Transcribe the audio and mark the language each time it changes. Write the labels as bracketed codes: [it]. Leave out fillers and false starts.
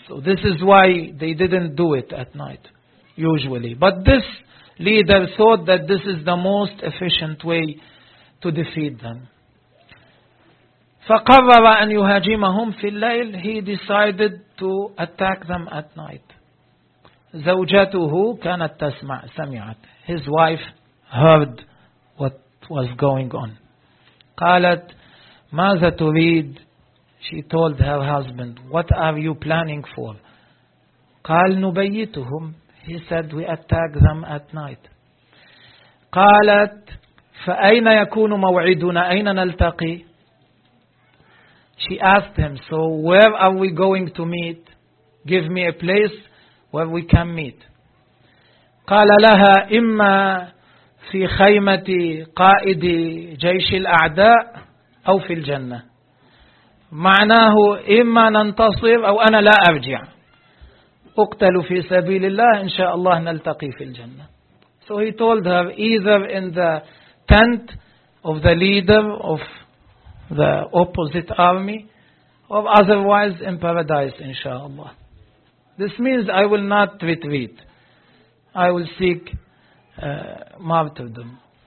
[en] So this is why they didn't do it at night, usually. But this leader thought that this is the most efficient way to defeat them. [ar] فقرر أن يهاجمهم في الليل. [en] He decided to attack them at night. [ar] زوجته كانت تسمع، سمعت. [en] His wife heard what was going on. [ar] قالت ماذا تريد؟ [en] She told her husband, what are you planning for? [ar] قال نبيتهم. [en] He said, we attack them at night. [ar] قالت فأين يكون موعدنا؟ أين نلتقي؟ [en] She asked him, so where are we going to meet? Give me a place where we can meet. [ar] قال لها إما في خيمة قائد جيش الأعداء أو في الجنة. معناه إما ننتصر أو أنا لا أرجع. أقتل في سبيل الله إن شاء الله نلتقي في الجنة. [en] So he told her either in the tent of the leader of the opposite army or otherwise in paradise inshallah. This means I will not retreat. I will seek martyrdom.